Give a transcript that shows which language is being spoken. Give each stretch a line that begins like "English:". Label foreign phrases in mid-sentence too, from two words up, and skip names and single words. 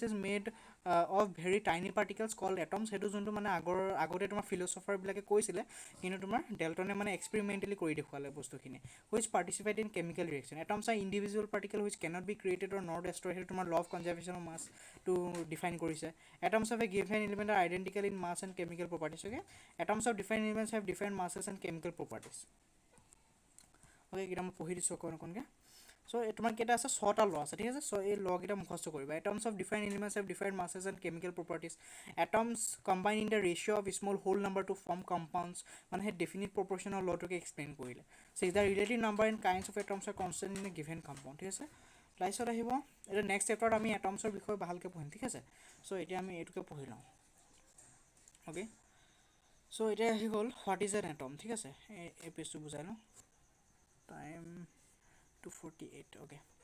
English: is made of very tiny particles called atoms
Assamese: সেইটো যোনটো মানে আগতে তোমাৰ ফিলচফাৰবিলাকে কৈছিলে কিন্তু তোমাৰ ডেল্টনে মানে এক্সপেৰিমেণ্টেলি কৰি দেখুৱালে বস্তুখিনি
English: which participate in chemical reaction atoms are individual particle which cannot be created or not destroy
Assamese: সেইটো তোমাৰ
English: law of conservation of massটো
Assamese: ডিফাইন কৰিছে
English: atoms of a given element are identical in mass and chemical properties okay atoms of different elements have different masses and chemical properties okay
Assamese: এটা মই পঢ়ি দিছোঁ অকণকৈ চ' তোমাৰ কেইটা আছে 6টা ল আছে ঠিক আছে চ' এই ল কেইটা মুখস্থ কৰিবা
English: atoms of different elements have different masses and chemical properties atoms combine in the ratio of small whole number to form compounds
Assamese: মানে সেই
English: definite proportional
Assamese: লটোকে এক্সপ্লেইন কৰিলে
English: so the relative number and kinds of atoms are constant in a given compound
Assamese: ঠিক আছে তাৰপিছত আহিব এটা
English: next chapterত
Assamese: আমি এটমছৰ বিষয়ে ভালকৈ পঢ়িম ঠিক আছে চ' এতিয়া আমি এইটোকে পঢ়ি লওঁ অ'কে চ' এতিয়া আহি গ'ল
English: what is an atom
Assamese: ঠিক আছে এই পেজটো বুজাই লওঁ টাইম 2:48 অ'কে